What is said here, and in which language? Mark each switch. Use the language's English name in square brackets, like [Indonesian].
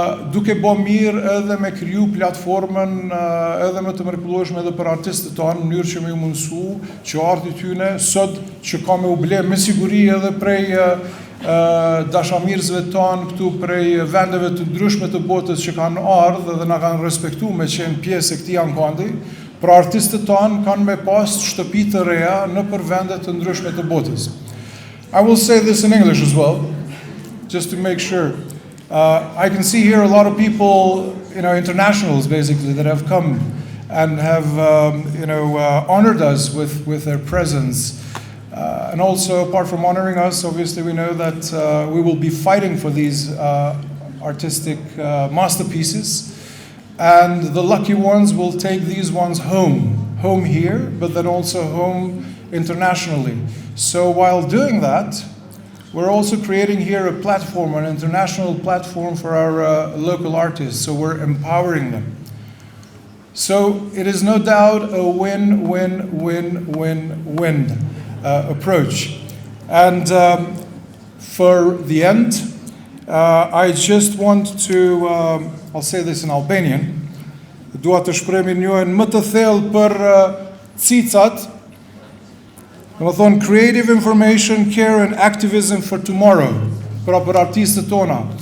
[Albanian] duke bo mirë edhe me kriju platformën edhe me të mrekullueshme edhe për artistët tonë, në mënyrë që me ju mundësu që arti tyne sot që ka me u ble me siguri edhe prej dashamirësve tonë këtu prej vendeve të ndryshme të botës që kanë ardhur dhe na kanë respektu me qenë pjesë e këtij ankandi, pra artistët tonë kanë me pas shtëpi të reja në për vende të ndryshme të botës. [English] I will say this in English as well, just to make sure. I can see here a lot of people, internationals basically, that have come and have, honored us with their presence. And also, apart from honoring us, obviously we know that we will be fighting for these artistic masterpieces. And the lucky ones will take these ones home here, but then also home internationally. So while doing that, we're also creating here a platform, an international platform for our local artists, so we're empowering them. So it is no doubt a win-win-win-win approach. And for the end, I just want to, I'll say this in Albanian, [Albanian] dua të shpreh mirënjohjen më të thellë për cicat. Do të thonë [English] creative information, care and activism for tomorrow, [Albanian] pra për artistët tona.